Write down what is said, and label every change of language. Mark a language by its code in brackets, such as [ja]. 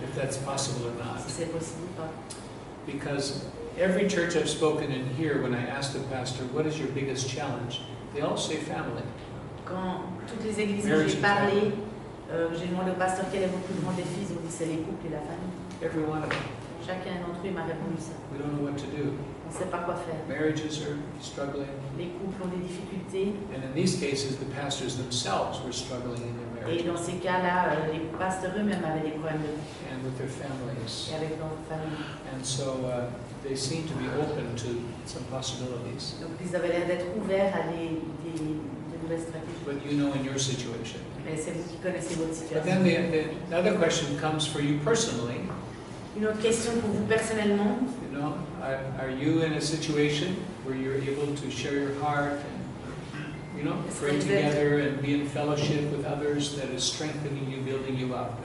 [en] that's possible or not. [fr] si c'est possible ou pas. [en] Because every church I've spoken in here, when I asked the pastor, what is your biggest challenge? They all say family. [fr] Quand toutes les églises où j'ai parlé, j'ai demandé au pasteur quel est votre plus grand défi, ils ont dit c'est les couples et la famille. [en] Every one of them. [fr] Chacun d'entre eux m'a répondu ça. [en] We don't know what to do. [fr] On ne sait pas quoi faire. [en] Marriages are struggling. [fr] Les couples ont des difficultés [en] And in these cases, the pastors themselves were struggling in their [fr] et dans [en] marriages [fr] ces cas-là, les pasteurs eux-mêmes avaient des problèmes de couple [en] and with their families. [fr] et avec leur famille. [en] And so they seem to be open to some possibilities. [fr] Donc ils avaient l'air d'être ouverts à de nouvelles stratégies. [en] But in your situation. [fr] Mais c'est vous qui connaissez votre [en] But [fr] situation. [en] then the other question comes for you personally. [fr] Une autre question pour vous personnellement. [en] Are you in a situation where you're able to share your heart and, pray together and be in fellowship with others that is strengthening you, building you up?